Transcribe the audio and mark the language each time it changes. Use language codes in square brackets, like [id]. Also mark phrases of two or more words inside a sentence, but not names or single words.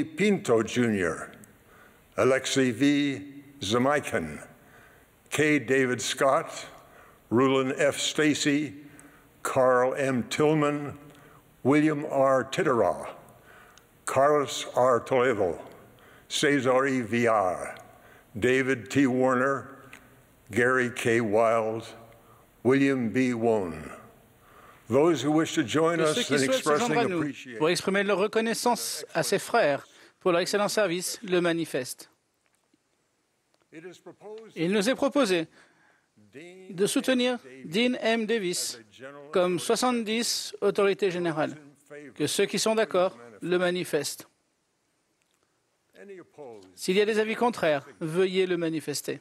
[en] Pinto, Jr., Alexei V. Zamaikin, K. David Scott, Rulon F. Stacy, Carl M. Tillman, William R. Titterall, Carlos R. Toledo, Cesar E. Villar, David T. Warner, Gary K. Wild, William B. Wone. Those who wish to join us in expressing appreciation [fr] pour exprimer leur reconnaissance à ses frères pour leur excellent service, le manifeste. Il nous est proposé de soutenir Dean M. Davis comme 70 autorités générales. Que ceux qui sont d'accord le manifestent. S'il y a des avis contraires, veuillez le manifester.